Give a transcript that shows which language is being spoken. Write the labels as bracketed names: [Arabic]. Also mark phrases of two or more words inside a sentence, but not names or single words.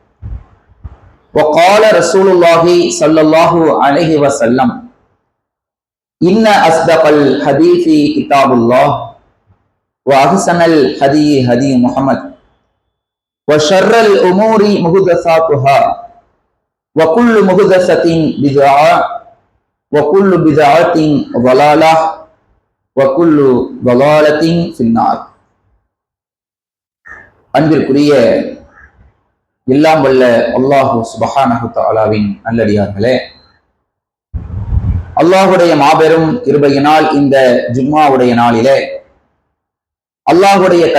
[Arabic] وقال رسول الله صلى الله عليه وسلم: إن أصدق الحديث كتاب الله وأحسن الهدي هدي محمد وشر الأمور محدثاتها وكل محدثة بدعة وكل بدعة ضلالة وكل ضلالة في النار. [Tamil] அன்பிற்குரிய எல்லாம் வல்ல அல்லாஹு சுப்ஹானஹு தஆலாவின் நல்லடியார்களே, அல்லாஹுடைய மாபெரும் கிருபையினால் இந்த ஜும்மாவுடைய நாளிலே அல்லாஹுடைய